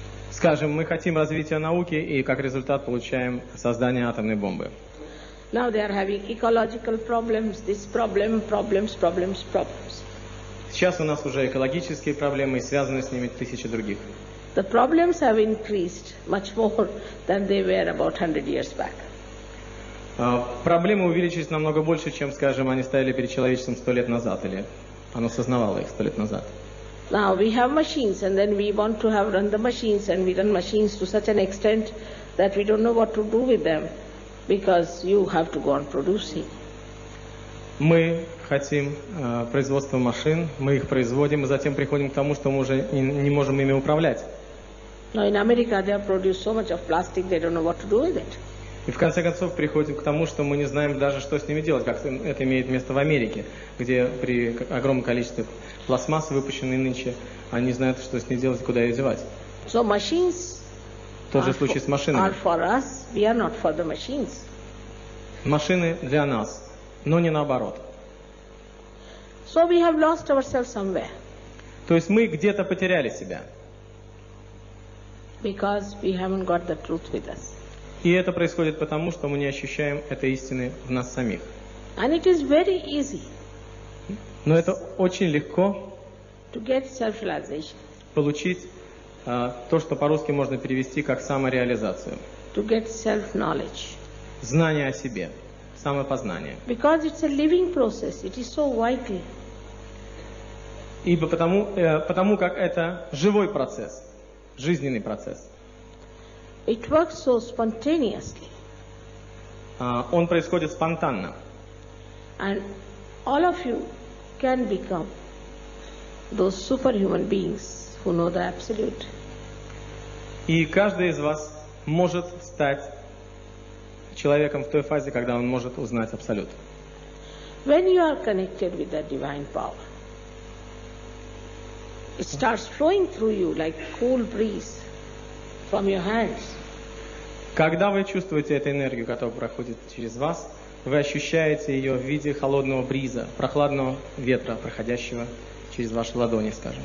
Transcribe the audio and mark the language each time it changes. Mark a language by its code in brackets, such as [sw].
[ru] Скажем, мы хотим развития науки, и как результат получаем создание атомной бомбы. [en] Now they are having ecological problems, this problem, problems. [ru] Сейчас у нас уже экологические проблемы, и связаны с ними тысячи других. [en] The problems have increased much more than they were about 100 years back. [ru] Проблемы увеличились намного больше, чем, скажем, они стояли перед человечеством 100 лет назад, или оно сознавало их 100 лет назад. [en] Now we have machines, and then we want to have run the machines, and we run machines to such an extent that we don't know what to do with them, because you have to go on producing. [ru] Мы хотим производства машин, мы их производим, и затем приходим к тому, что мы уже не можем ими управлять. [en] Now in America they have produced so much of plastic, they don't know what to do with it. [ru] И в конце концов приходим к тому, что мы не знаем даже, что с ними делать, как это имеет место в Америке, где при огромном количестве пластмассы, выпущенной нынче, они знают, что с ней делать и куда ее девать. [en] So machines [ru] Тот же случай с машинами. [en] are for us, we are not for the machines. [ru] Машины для нас, но не наоборот. [en] So we have lost ourselves somewhere. [ru] То есть мы где-то потеряли себя. [en] Because we haven't got the truth with us. [ru] И это происходит потому, что мы не ощущаем этой истины в нас самих. [en] And it is very easy [ru] Но это очень легко [en] to get self-realization, [ru] получить то, что по-русски можно перевести как самореализацию. [en] to get self-knowledge. [ru] Знание о себе, самопознание. [en] Because it's a living process, it is so vital. [ru] Ибо потому как это живой процесс, жизненный процесс. [en] It works so spontaneously. [ru] Он происходит спонтанно. [en] And all of you can become those superhuman beings who know the absolute. [ru] И каждый из вас может стать человеком в той фазе, когда он может узнать абсолют. [en] When you are connected with the divine power, it starts flowing through you like cool breeze from your hands. [ru] Когда вы чувствуете эту энергию, которая проходит через вас, вы ощущаете ее в виде холодного бриза, прохладного ветра, проходящего через ваши ладони, скажем.